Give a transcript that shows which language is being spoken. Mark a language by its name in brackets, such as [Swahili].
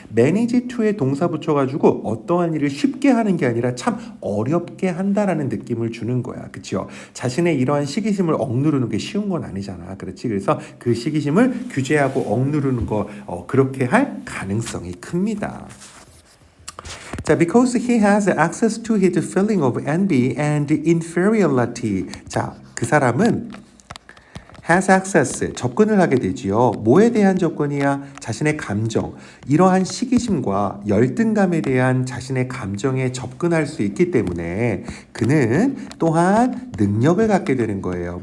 [Korean] manage to에 동사 붙여가지고 어떠한 일을 쉽게 하는 게 아니라 참 어렵게 한다라는 느낌을 주는 거야. 그렇죠? 자신의 이러한 시기심을 억누르는 게 쉬운 건 아니잖아. 그렇지? 그래서 그 시기심을 규제하고 억누르는 거 그렇게 할 가능성이 큽니다. [English] 자, because he has access to his feeling of envy and inferiority. [Korean] 자, 그 사람은 [English] has access, [Korean] 접근을 하게 되지요. 뭐에 대한 접근이야? 자신의 감정, 이러한 시기심과 열등감에 대한 자신의 감정에 접근할 수 있기 때문에 그는 또한 능력을 갖게 되는 거예요.